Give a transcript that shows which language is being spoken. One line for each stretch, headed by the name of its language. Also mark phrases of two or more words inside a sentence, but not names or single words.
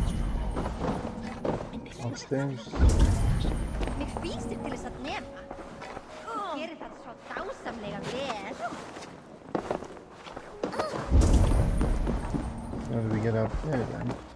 English: Upstairs?
Icelandic: Mig fýsir til þess að nema. Þú gerir það svo dásamlega vel.
English: How do we get up there then?